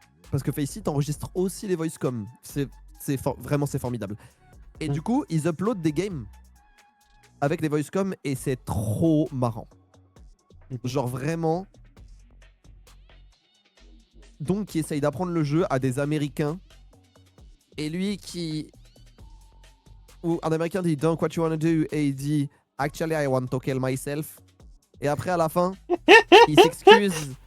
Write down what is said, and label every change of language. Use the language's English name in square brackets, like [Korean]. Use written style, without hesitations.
[French] Parce que Faceit enregistre aussi les Voicecom. Vraiment, c'est formidable. Et du coup, ils uploadent des games avec les Voicecom et c'est trop marrant. Genre vraiment. Donc, qui essaye d'apprendre le jeu à des Américains. Et lui qui. Où un Américain dit [English] Don't what you wanna do. [French] Et il dit [English] Actually, I want to kill myself. [French] Et après, à la fin, il s'excuse.